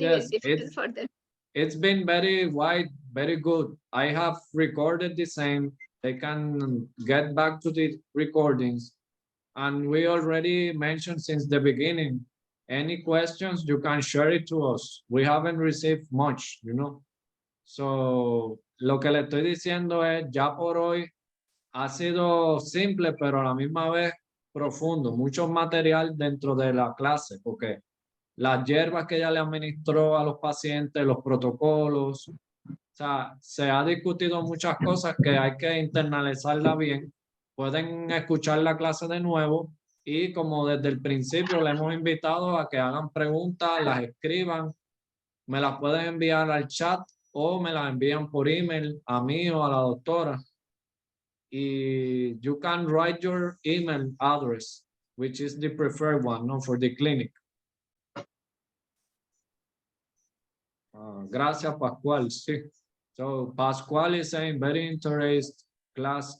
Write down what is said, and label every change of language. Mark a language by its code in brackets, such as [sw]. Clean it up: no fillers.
[en] Yes. difficult for them. It's been very wide, very good. I have recorded the same. They can get back to the recordings. And we already mentioned since the beginning, any questions, you can share it to us. We haven't received much, So, [es] lo que le estoy diciendo es, ya por hoy ha sido simple, pero a la misma vez profundo. Mucho material dentro de la clase, porque las hierbas que ella le administró a los pacientes, los protocolos, o sea, se ha discutido muchas cosas que hay que internalizarla bien. Pueden escuchar la clase de nuevo y como desde el principio le hemos invitado a que hagan preguntas, las escriban, me las pueden enviar al chat o me las envían por email a mí o a la doctora. [en] Y you can write your email address, which is the preferred one, no, for the clinic. [es] Gracias, Pascual. Sí. [en] So Pascual is saying very interesting class.